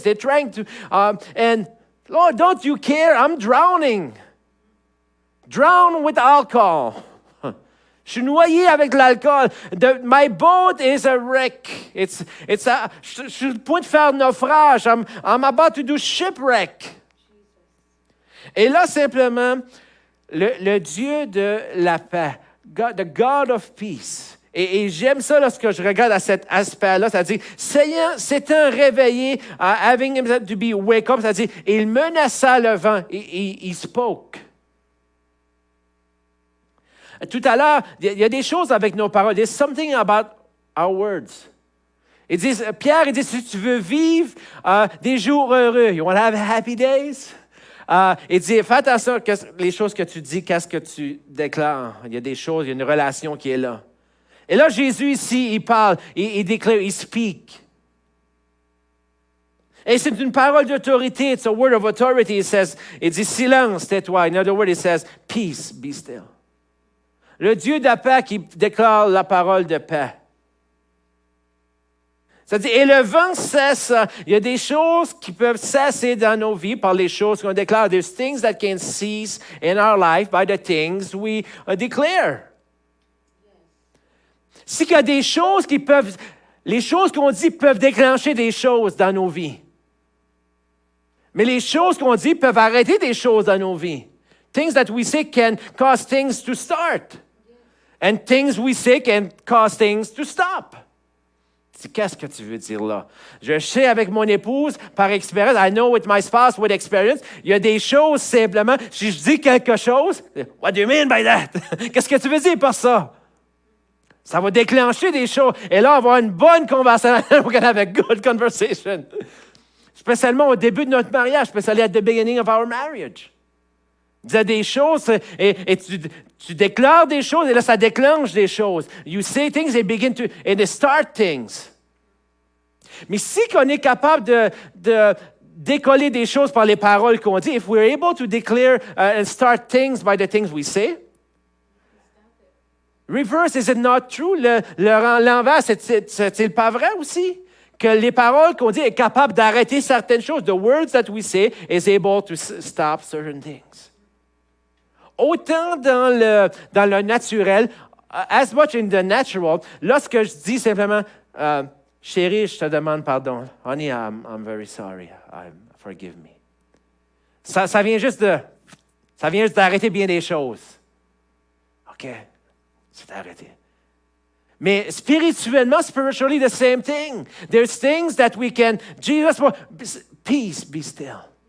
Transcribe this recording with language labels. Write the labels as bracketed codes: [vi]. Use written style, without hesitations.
[en] They're trying to, and Lord, don't you care? I'm drowning. Drown with alcohol. [fr] Je suis noyé avec l'alcool. [en] My boat is a wreck. [fr] Je suis sur le point de faire naufrage. [en] I'm about to do shipwreck. [fr] Et là, simplement, le Dieu de la paix, [en] the God of peace. [fr] Et j'aime ça lorsque je regarde à cet aspect-là, c'est-à-dire, Seigneur, c'est un réveillé, [en] having him to be wake up, [fr] c'est-à-dire, il menaça le vent, il spoke. Tout à l'heure, il y a des choses avec nos paroles. [en] There's something about our words. [fr] Pierre, il dit, si tu veux vivre des jours heureux, [en] you want to have happy days? [fr] Il dit, fais attention que les choses que tu dis, qu'est-ce que tu déclares. Il y a des choses, il y a une relation qui est là. Et là, Jésus ici, il parle, il déclare, il speak. Et c'est une parole d'autorité. [en] It's a word of authority. [fr] Il dit, silence, tais-toi. [en] In other words, it says, peace, be still. [fr] Le Dieu de la paix qui déclare la parole de paix. C'est-à-dire, et le vent cesse. Il y a des choses qui peuvent cesser dans nos vies par les choses qu'on déclare. [en] There's things that can cease in our life by the things we declare. [fr] Si il y a des choses qui peuvent, les choses qu'on dit peuvent déclencher des choses dans nos vies. Mais les choses qu'on dit peuvent arrêter des choses dans nos vies. [en] Things that we say can cause things to start. And things we say can cause things to stop. [fr] Qu'est-ce que tu veux dire là? Je sais avec mon épouse, par expérience, [en] I know with my spouse, with experience, [fr] il y a des choses simplement, si je dis quelque chose, [en] what do you mean by that? [fr] Qu'est-ce que tu veux dire par ça? Ça va déclencher des choses. Et là, on va avoir une bonne conversation. [en] We're going to have a good conversation. [fr] Spécialement au début de notre mariage, spécialement [en] at the beginning of our marriage. [fr] Tu dis des choses et tu déclares des choses et là, ça déclenche des choses. [en] You say things and they start things. [fr] Mais si on est capable de décoller des choses par les paroles qu'on dit, [en] if we're able to declare and start things by the things we say, reverse, is it not true? [fr] L'envers, c'est pas vrai aussi? Que les paroles qu'on dit est capable d'arrêter certaines choses. [en] The words that we say is able to stop certain things. [fr] Autant dans le naturel, [en] as much in the natural, [fr] lorsque je dis simplement, chérie, je te demande pardon. [en] Honey, I'm very sorry. Forgive me. [fr] Ça vient juste d'arrêter bien des choses. OK, c'est arrêté. [en] Mais spiritually, the same thing. There's things that we can, Jesus, peace, be still.